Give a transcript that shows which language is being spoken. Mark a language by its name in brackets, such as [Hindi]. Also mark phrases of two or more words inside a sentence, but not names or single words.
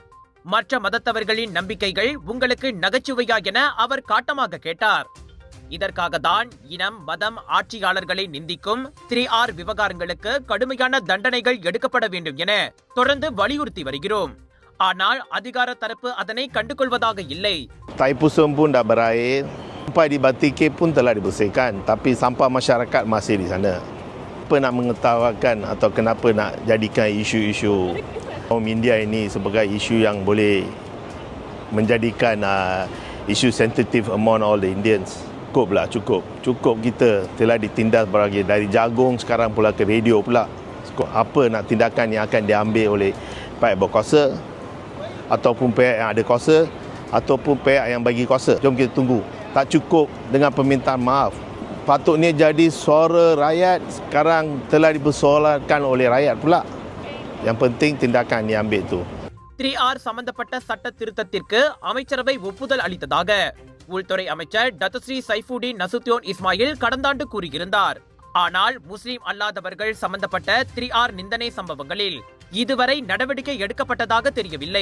[Tamil] மற்ற மதத்தவர்களின் நம்பிக்கைகள் உங்களுக்கு நகைச்சுவையா என அவர் காட்டமாக கேட்டார். இதற்காக தான் இனம், மதம், ஆட்சியாளர்களை நிந்திக்கும் 3R விவகாரங்களுக்கு கடுமையான தண்டனைகள் எடுக்கப்பட வேண்டும் என தொடர்ந்து வலியுறுத்தி வருகிறோம். ஆனால் அதிகார தரப்பு அதனை கண்டுகொள்வதாக இல்லை. [Malay] Thaipusam pun dah berair, sampai di Batike pun telah dibersihkan, tapi sampah masyarakat masih di sana. Kenapa nak mengetawakan atau kenapa nak jadikan isu-isu India ini sebagai isu yang boleh menjadikan isu sensitif [English] among all the Indians? [Malay] Cukuplah, cukup kita telah ditindas berbagai, dari jagung sekarang pula ke radio pula. Apa nak tindakan yang akan diambil oleh pihak berkuasa ataupun pihak yang ada kuasa ataupun pihak yang bagi kuasa? Jom kita tunggu. Tak cukup dengan permintaan maaf. Patutnya jadi suara rakyat, sekarang telah dipersoalkan oleh rakyat pula. Yang penting tindakan diambil tu. [Tamil] 3R சம்பந்தப்பட்ட சட்ட திருத்தத்திற்கு அமைச்சரவை ஒப்புதல் அளித்ததாக உள்துறை அமைச்சர் டத்தஸ்ரீ சைஃபுடின் நசுத்தியோன் இஸ்மாயில் கடந்த ஆண்டு கூறியிருந்தார். ஆனால் முஸ்லிம் அல்லாதவர்கள் சம்பந்தப்பட்ட 3R நிந்தனை சம்பவங்களில் இதுவரை நடவடிக்கை எடுக்கப்பட்டதாக தெரியவில்லை.